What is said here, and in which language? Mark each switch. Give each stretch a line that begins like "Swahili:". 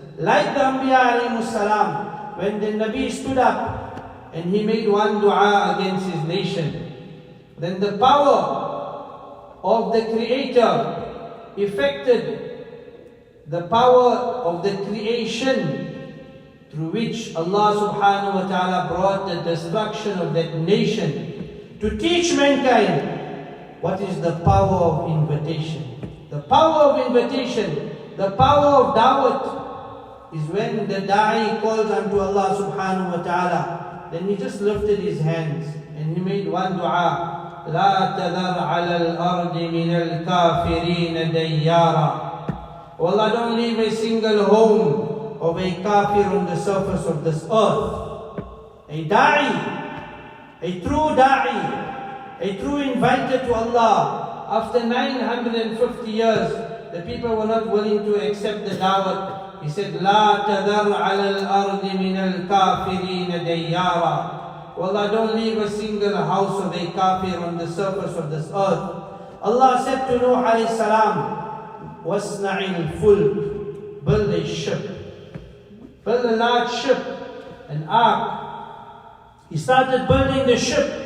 English: Like the Anbiya alayhimus salam, when the Nabi stood up and he made one dua against his nation, then the power of the Creator affected the power of the creation, through which Allah subhanahu wa ta'ala brought the destruction of that nation, to teach mankind what is the power of invitation. The power of invitation, the power of da'wat, is when the da'i calls unto Allah subhanahu wa ta'ala. Then he just lifted his hands and he made one dua.
Arabic: لا تذر على الأرض من الكافرين ديارا.
English: Oh Allah, don't leave a single home of a kafir on the surface of this earth. A da'i, a true da'i, a true inviter to Allah. After 950 years, the people were not willing to accept the da'wah. He said,
Arabic: لا تذر على الأرض من الكافرين ديارا.
English: Allah, don't leave a single house of a kafir on the surface of this earth. Allah said to Nuh alayhi salam,
Arabic: وَاسْنَعِ الْفُلْكِ,
English: build a ship. Build a large ship, an ark. He started building the ship.